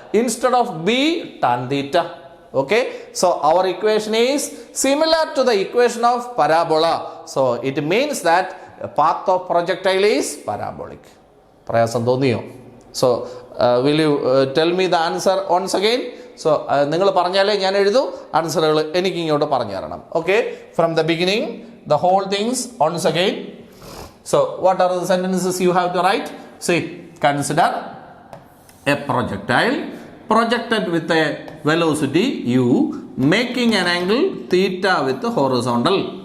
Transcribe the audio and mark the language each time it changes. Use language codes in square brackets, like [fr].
[en] Instead of b, tan theta. Okay, so our equation is similar to the equation of parabola. So it means that path of projectile is parabolic. [ml] പ്രയാസം തോന്നിയോ? [en] So will you tell me the answer once again? [ml] So നിങ്ങൾ പറഞ്ഞാലേ ഞാൻ എഴുതൂ, ആൻസറുകൾ എനിക്ക് ഇങ്ങോട്ട് പറഞ്ഞു തരണം. [en] Okay, from the beginning the whole things once again. So what are the sentences you have to write? See, consider a projectile projected with a velocity u making an angle theta with the horizontal.